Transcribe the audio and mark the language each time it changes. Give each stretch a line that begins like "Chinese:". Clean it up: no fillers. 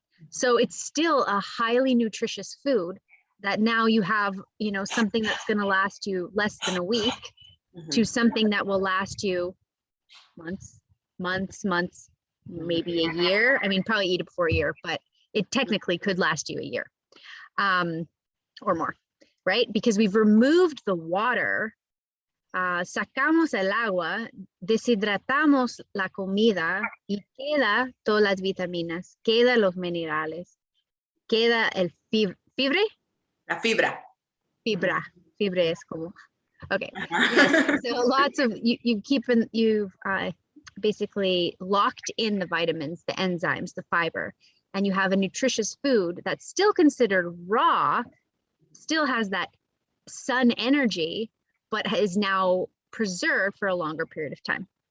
English: So it's still a highly nutritious food that now you have, you know, something that's going to last you less than a week to something that will last you months, maybe a year. I mean, probably eat it before a year, but it technically could last you a year or more, right? Because we've removed the water
Spanish: Sacamos el agua, deshidratamos la comida y queda todas las vitaminas, queda los minerales, queda el fibre. La fibra. Fibra es como, okay.
English: Yes, so lots of, you've basically locked in the vitamins, the enzymes, the fiber, and you have a nutritious food that's still considered raw, still has that sun energy, but is now preserved for a longer period of time.